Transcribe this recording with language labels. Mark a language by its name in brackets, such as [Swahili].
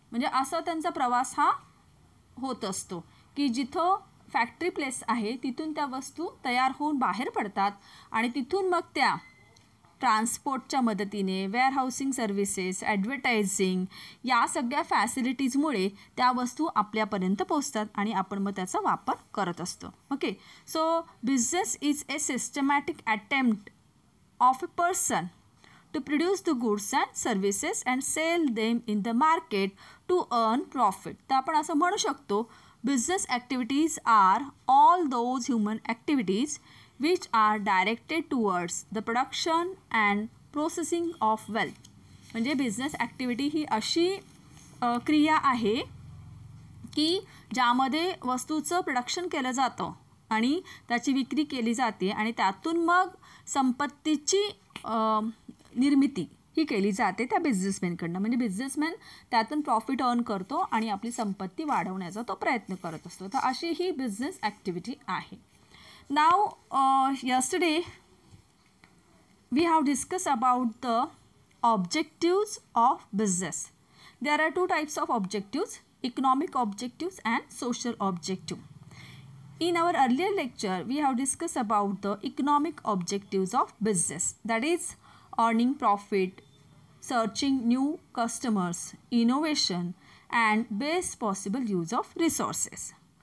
[Marathi] म्हणजे असा त्यांचा प्रवास हा होत असतो की जिथं फॅक्टरी प्लेस आहे तिथून त्या वस्तू तयार होऊन बाहेर पडतात आणि तिथून मग त्या ट्रान्सपोर्टच्या मदतीने, वेअरहाऊसिंग सर्व्हिसेस, ॲडव्हर्टायझिंग या सगळ्या फॅसिलिटीजमुळे त्या वस्तू आपल्यापर्यंत पोहोचतात आणि आपण मग त्याचा वापर करत असतो. [English] Okay, so business is a systematic attempt of a person to produce the goods and services and sell them in the market to earn profit. [Marathi] तर आपण असं म्हणू शकतो [English] business activities are all those human activities which are directed towards the production and processing of wealth. [Marathi] म्हणजे business activity ही अशी क्रिया आहे की ज्यामध्ये वस्तूचं प्रोडक्शन केलं जातं आणि त्याची विक्री केली जाते आणि त्यातून मग संपत्तीची निर्मिती ही केली जाते त्या बिझनेसमॅनकडनं. म्हणजे बिझनेसमॅन त्यातून प्रॉफिट अर्न करतो आणि आपली संपत्ती वाढवण्याचा तो प्रयत्न करत असतो. तर अशी ही बिझनेस ॲक्टिव्हिटी आहे. [English] नाव yesterday we have discussed about the objectives of business. There are two types of objectives, economic objectives and social objective. In our earlier lecture, we have discussed about the economic objectives of business, that is earning profit, searching new customers, innovation, and best possible use of resources.